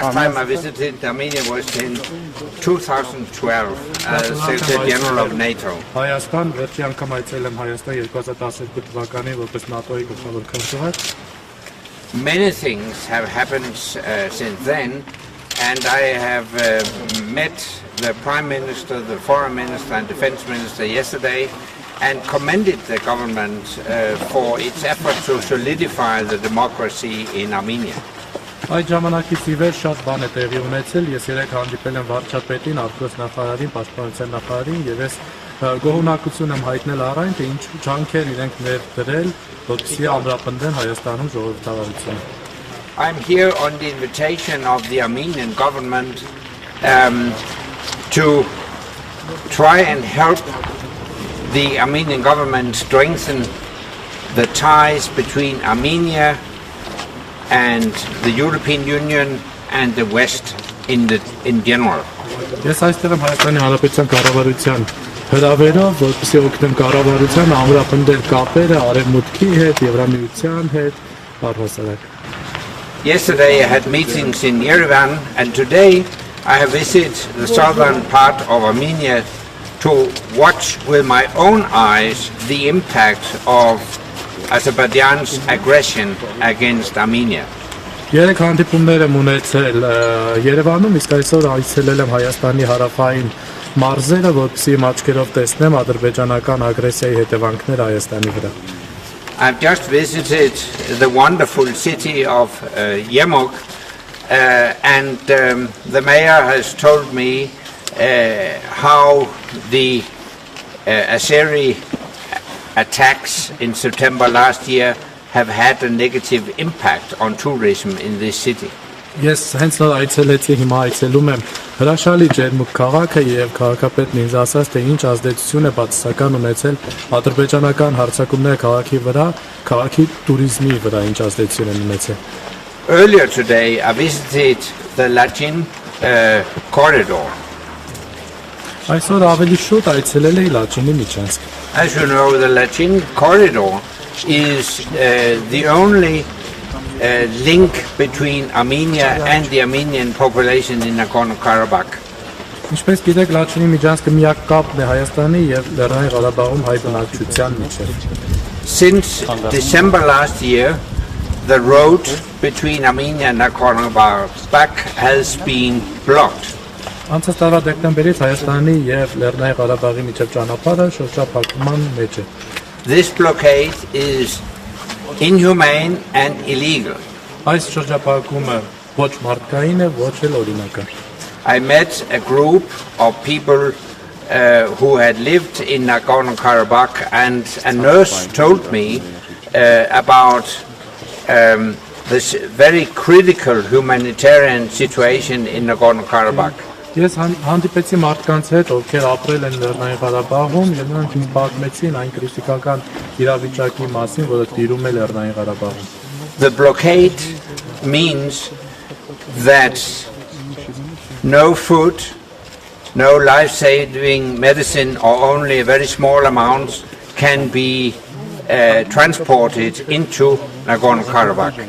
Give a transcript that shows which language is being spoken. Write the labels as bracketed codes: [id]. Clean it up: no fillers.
[en] Last time I visited Armenia was in 2012 as Secretary General of NATO. [hy] Հայաստան վերջի անգամ այցելել եմ Հայաստան 2012 թվականին որպես ՆԱՏՕ-ի գլխավոր քարտուղար. [en] Many things have happened since then, and I have met the Prime Minister, the Foreign Minister and Defense Minister yesterday and commended the government for its effort to solidify the democracy in Armenia. [hy] Այդ ժամանակից ի վեր շատ բան է տեղի ունեցել, ես երեք հանդիպել եմ վարչապետին, արտգործնախարարին, պաշտպանության նախարարին եւ ես գոհունակություն եմ հայտնել առայն, թե ինչ ջանքեր իրենք ներդրել, որպեսզի ամրապնդեն Հայաստանում ժողովրդավարությունը. [en] I'm here on the invitation of the Armenian government to try and help the Armenian government strengthen the ties between Armenia and the European Union and the West in general. [hy] Ես այստեղ եմ Հայաստանի Հանրապետության կառավարության հրավերով, որպեսզի օգնեմ կառավարությանը ամրապնդել կապերը Արևմուտքի հետ, Եվրամիության հետ, առհասարակ. [en] Yesterday I had meetings in Yerevan, and today I have visited the southern part of Armenia to watch with my own eyes the impact of Azerbaijan's aggression against Armenia. [hy] Երեք հանդիպումներ եմ ունեցել Երևանում, իսկ այսօր այցելել եմ Հայաստանի հարավային մարզերը, որպեսզի իմ աչքերով տեսնեմ ադրբեջանական ագրեսիայի հետևանքները Հայաստանի վրա. [en] I've just visited the wonderful city of Yemok, and the mayor has told me how the Azeri attacks in September last year have had a negative impact on tourism in this city. [hy] Ես հենց նոր այցելեցի, հիմա այցելում եմ հրաշալի ջերմուկ քաղաքը եւ քաղաքապետն ինձ ասաց, թե ինչ ազդեցություն է բացասական ունեցել ադրբեջանական հարձակումները քաղաքի վրա, քաղաքի туриզմի վրա ինչ ազդեցություն են ունեցել. [en] Earlier today I visited the Lachin corridor. [hy] Այսօր ավելի շուտ այցելել էի Լաչինի միջանցք. [en] As you know, the Lachin corridor is the only link between Armenia and the Armenian population in Nagorno-Karabakh. [hy] Ինչպես գիտեք, Լաչինի միջանցքը միակ կապն է Հայաստանի եւ Լեռնային Ղարաբաղում հայ բնակչության միջեւ. [en] Since December last year, the road between Armenia and Nagorno-Karabakh has been blocked. [hy] Անցած տարվա դեկտեմբերից Հայաստանի եւ Լեռնային Ղարաբաղի միջև ճանապարհը շրջափակման մեջ է. [en] This blockade is inhumane and illegal. [hy] Այս շրջափակումը ոչ մարդկային է, ոչ էլ օրինական. [en] I met a group of people who had lived in Nagorno-Karabakh, and a nurse told me about this very critical humanitarian situation in Nagorno-Karabakh. [hy] Ես հանդիպեցի մարդկանց հետ, ովքեր ապրել են Լեռնային Ղարաբաղում, եւ նրանք ինձ պատմեցին այն քրիտիկական իրավիճակի մասին, որը տիրում է Լեռնային Ղարաբաղում. [en] The blockade means that no food, no life-saving medicine, or only a very small amount can be transported into Nagorno-Karabakh.